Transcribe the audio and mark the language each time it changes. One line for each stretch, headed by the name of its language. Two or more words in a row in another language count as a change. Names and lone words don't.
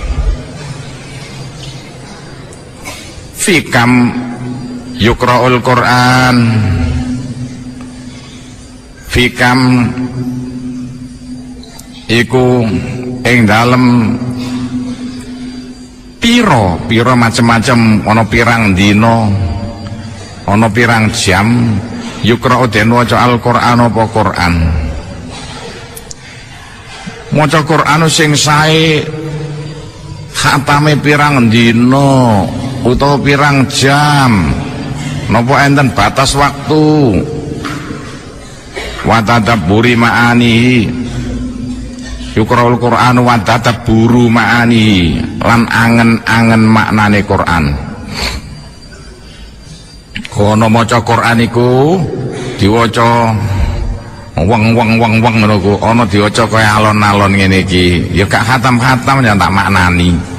Arabic: في كم يقرأ القرآن,
Javanese: fikam iku ing dalem piro macem-macem, ana pirang dina, ana pirang jam yukra'u den waca Al-Qur'an apa Qur'an. Maca Qur'an sing sae khatame pirang dina utawa pirang jam, napa enten batas waktu.
Arabic: وتدبر معاني، يقرأ القرآن وتدبر معاني,
Javanese: lan angen-angen maknane Qur'an. Kono maca Qur'an iku diwaca weng ngono ku, ana diwaca kaya alon-alon ngene iki, ya gak khatam-khatam ya tak maknani.